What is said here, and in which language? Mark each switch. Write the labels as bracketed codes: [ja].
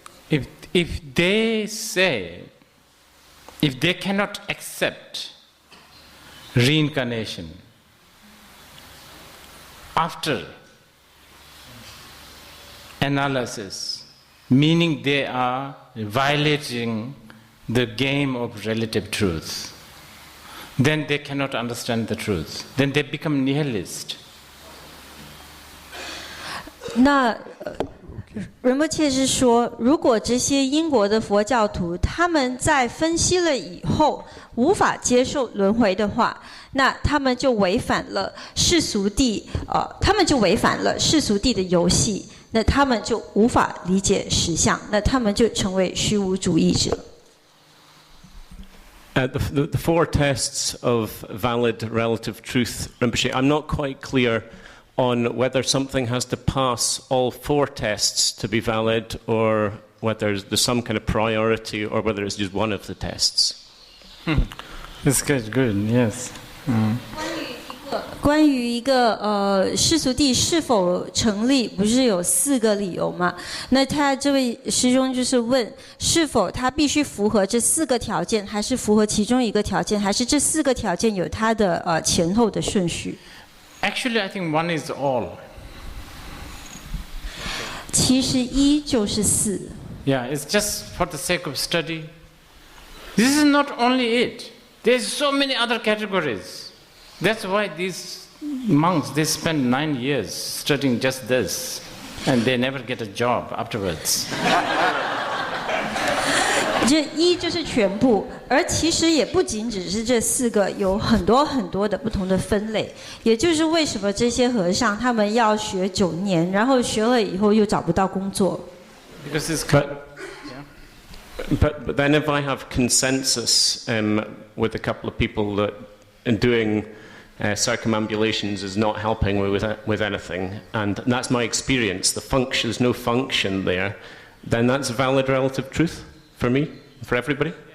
[en] If they say, if they cannot accept reincarnation after analysis, meaning they are violating the game of relative truth, then they cannot understand the truth. Then they become nihilist. [zh] 那仁波切是说，如果这些英国的佛教徒他们在分析了以后无法接受轮回的话，那他们就违反了世俗谛，他们就违反了世俗谛的游戏，那他们就无法理解实相，那他们就成为虚无主义者。 [en] The four tests of valid relative truth, Rinpoche, I'm not quite clear on whether something has to pass all four tests to be valid, or whether there's some kind of priority, or whether it's just one of the tests. That's good, yes. [zh] 关于一个世俗谛是否成立，不是有4个理由吗？那他这位师兄就是问，是否他必须符合这4个条件，还是符合其中一个条件，还是这4个条件有它的前后的顺序？ [en] Actually, I think one is all. [zh] 其实1就是4。 [en] Yeah, it's just for the sake of study. This is not only it. There's so many other categories. That's why these monks, they spend 9 years studying just this, and they never get a job afterwards. [zh] 这1就是全部，而其实也不仅只是这4个，有很多很多的不同的分类。也就是为什么这些和尚他们要学9年，然后学了以后又找不到工作。 [en] Because it's But then if I have consensus with a couple of people that doing circumambulations is not helping with anything, and that's my experience, there's no function there, then that's valid relative truth for me, for everybody?